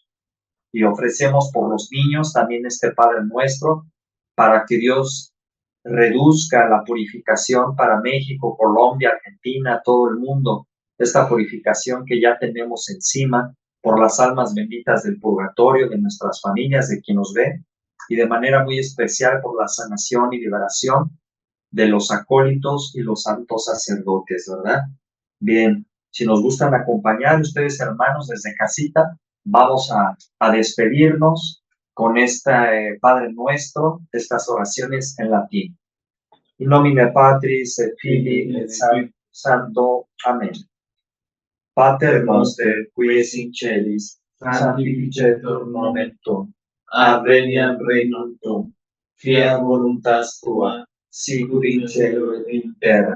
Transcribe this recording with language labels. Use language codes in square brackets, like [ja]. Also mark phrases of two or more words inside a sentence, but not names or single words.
[es] Y ofrecemos por los niños también este Padre Nuestro, para que Dios reduzca la purificación para México, Colombia, Argentina, todo el mundo, esta purificación que ya tenemos encima por las almas benditas del purgatorio, de nuestras familias, de quien nos ve, y de manera muy especial por la sanación y liberación de los acólitos y los santos sacerdotes, ¿verdad? Bien, si nos gustan acompañar ustedes, hermanos, desde casita, vamos a despedirnos con este Padre Nuestro, estas oraciones en latín. [la] In nomine Patris et Filii et Spiritus Sancto. [es] Amén. [la] Pater noster, qui es in celis, sanctificetur nomen tuum, adveniat regnum tuum, fiat voluntas tua, sicut in cielo et in terra.